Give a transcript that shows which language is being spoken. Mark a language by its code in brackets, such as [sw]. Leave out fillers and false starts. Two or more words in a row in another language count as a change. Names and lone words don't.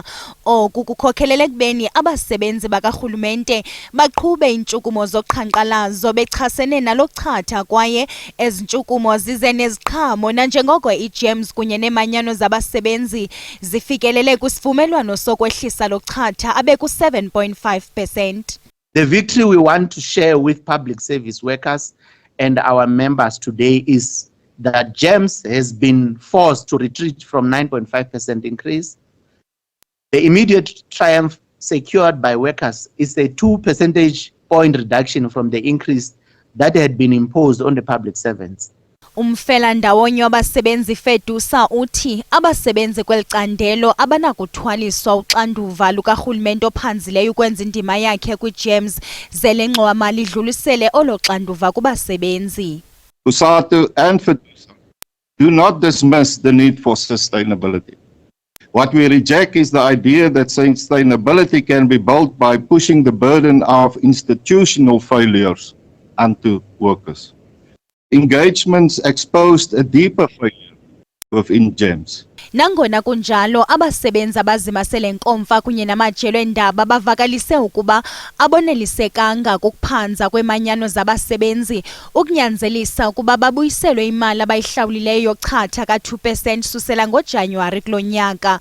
[xh] Oku kukhokhelele ekubeni abasebenzi bakarhulumente baqhube iintshukumo zoqhankqalazo bechasene nalo chatha, kwaye ezi ntshukumo zize neziqhamo nanjengoko iGEMS kunye neemanyano zabasebenzi zifikelele kwisivumelwano sokwehlisa lo chatha abe ku-7.5%. [en] The victory we want to share with public service workers and our members today is that GEMS has been forced to retreat from 9.5% increase. The immediate triumph secured by workers is a 2 percentage point reduction from the increase that had been imposed on the public servants. [xh] Umfelandawonye wabasebenzi FEDUSA uthi abasebenzi kweli candelo abanakuthwaliswa uxanduva lukarhulumente ophanzileyo ukwenza indima yakhe kwiGEMS ze le ngxowa-mali idlulisele olo xanduva kubasebenzi. [en] COSATU and FEDUSA do not dismiss the need for sustainability. What we reject is the idea that sustainability can be built by pushing the burden of institutional failures onto workers. Engagements exposed a deeper failure within GEMS. [xh] Nangona kunjalo, abasebenzi abazimasele nkomfa kunye namajelo endaba bavakalise ukuba abonelisekanga kukuphanza kwemanyano zabasebenzi ukunyanzelisa ukuba babuyiselwe imali abayihlawulileyo yochatha ka-2% susela ngoJanuwari kulo nyaka.